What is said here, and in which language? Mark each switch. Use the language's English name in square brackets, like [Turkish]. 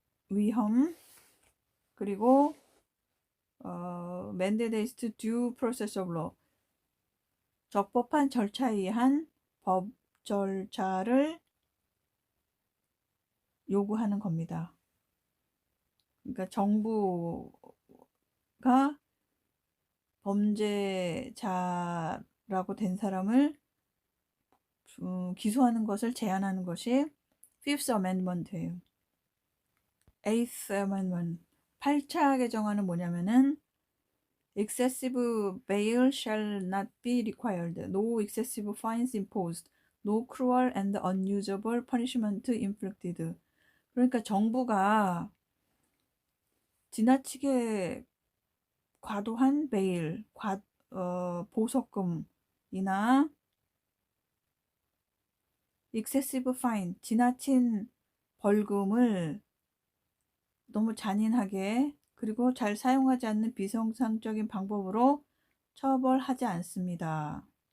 [Korean] 위험, 그리고 [English] mandated due process of law, [Korean] 적법한 절차에 의한 법 절차를 요구하는 겁니다. 그러니까 정부가 범죄자라고 된 사람을 기소하는 것을 제한하는 것이 Fifth Amendment예요. [English] Eighth Amendment [Korean] 8차 개정안은 뭐냐면은 [English] excessive bail shall not be required. No excessive fines imposed. No cruel and unusable punishment inflicted. [Korean] 그러니까 정부가 지나치게 과도한 베일, 보석금이나 [English] excessive fine, [Korean] 지나친 벌금을 너무 잔인하게 그리고 잘 사용하지 않는 비정상적인 방법으로 처벌하지 않습니다.